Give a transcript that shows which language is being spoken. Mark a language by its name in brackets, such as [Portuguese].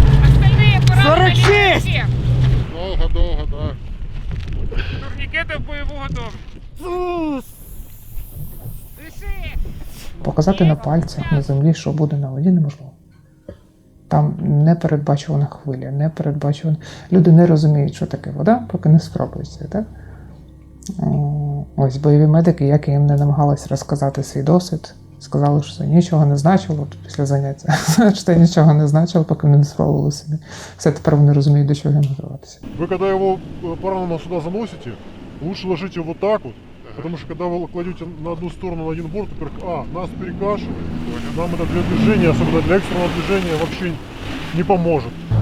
[Russian] Остальные поранения левой ноги. [Ukrainian] Довго, так. Турнікети в бойову готовність. Диши! Показати на пальцях на землі, що буде на воді, неможливо. Там непередбачувана хвиля, непередбачувана. Люди не розуміють, що таке вода, поки не спробуються. Так? Ось бойові медики, як я їм не намагалась розказати свій досвід, сказали, що це нічого не значило після заняття. Що це нічого не значило, поки вони не спробували собі. Все, тепер вони розуміють, до чого їм готуватися. [Russian] Вы когда его пораненного сюда заносите, лучше ложите вот так вот, потому что когда вы кладете на одну сторону, на один борт, во-первых, нас перекашивает, нам это для движения, особенно для экстренного движения, вообще не поможет.